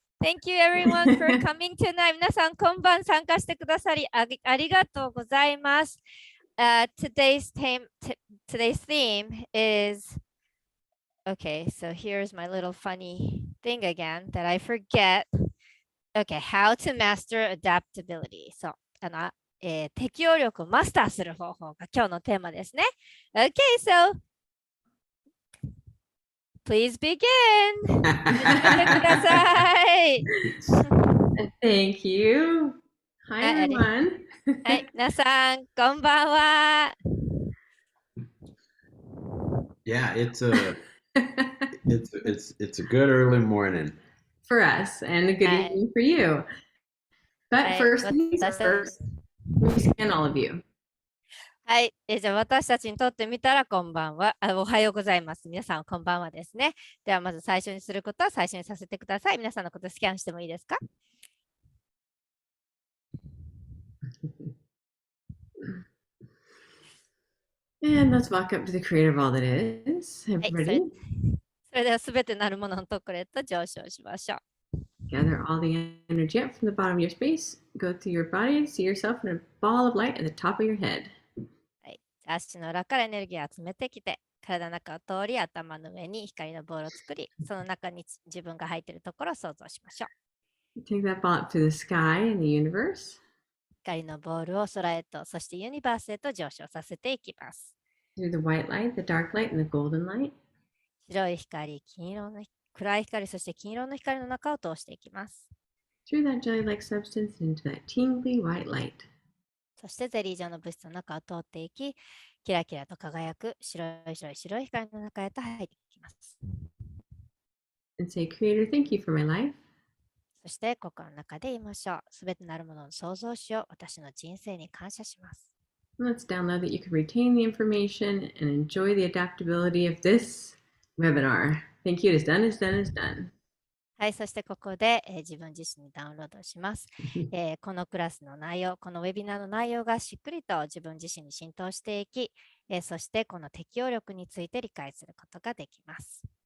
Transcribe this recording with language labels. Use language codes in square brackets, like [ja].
[en] Thank you everyone for coming tonight. [ja] 皆さん、今晩参加してくださりありがとうございます。 [en] Today's theme is, okay, so here's my little funny thing again that I forget. Okay, how to master adaptability. [ja] そう、適応力をマスターする方法が今日のテーマですね。 [en] Okay, so please begin. [ja] 始めてください。 [en] Thank you. Hi, everyone. [ja] はい、皆さん、こんばんは。 [en] Yeah, it's a good early morning for us and a good evening for you. But first things first, we scan all of you. [ja] はい、じゃあ私たちにとってみたらこんばんは。おはようございます。皆さんこんばんはですね。ではまず最初にすることは最初にさせてください。皆さんのことスキャンしてもいいですか [en] ？And let's walk up to the creator of all that is. Everybody. [ja] それではすべてなるもののところへと上昇しましょう。 [en] Gather all the energy up from the bottom of your space. Go through your body and see yourself in a ball of light at the top of your head. [ja] はい、足の裏からエネルギーを集めてきて、体の中を通り頭の上に光のボールを作り、その中に自分が入っているところを想像しましょう。 [en] Take that ball up to the sky and the universe. [ja] 光のボールを空へと、そしてユニバースへと上昇させていきます。 [en] Through the white light, the dark light, and the golden light. [ja] 白い光、金色の暗い光、そして金色の光の中を通していきます。 [en] Through that jelly-like substance into that tingly white light. [ja] そしてゼリー状の物質の中を通っていき、キラキラと輝く白い光の中へと入っていきます。 [en] And say, Creator, thank you for my life. [ja] そして心の中で言いましょう。すべてなるものを想像しよう。私の人生に感謝します。 [en] Let's download that you can retain the information and enjoy the adaptability of this webinar. Thank you. It is done, it's done, it's done. [ja] はい、そしてここで、自分自身にダウンロードします。このクラスの内容、このウェビナーの内容がしっくりと自分自身に浸透していき、そしてこの適応力について理解することができます。